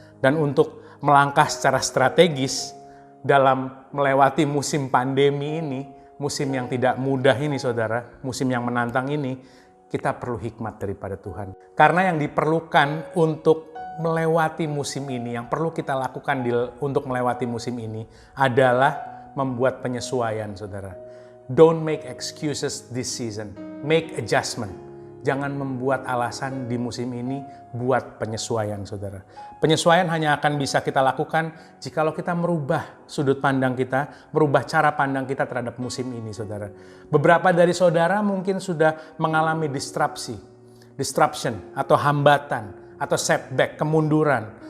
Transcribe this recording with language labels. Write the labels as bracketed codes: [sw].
[id] Dan untuk melangkah secara strategis dalam melewati musim pandemi ini, musim yang tidak mudah ini saudara, musim yang menantang ini, kita perlu hikmat daripada Tuhan. Karena yang diperlukan untuk melewati musim ini, yang perlu kita lakukan untuk melewati musim ini adalah membuat penyesuaian saudara. [en] Don't make excuses this season, make adjustment. [id] Jangan membuat alasan di musim ini, buat penyesuaian saudara. Penyesuaian hanya akan bisa kita lakukan jikalau kita merubah sudut pandang kita, merubah cara pandang kita terhadap musim ini saudara. Beberapa dari saudara mungkin sudah mengalami disruption atau hambatan atau setback, kemunduran.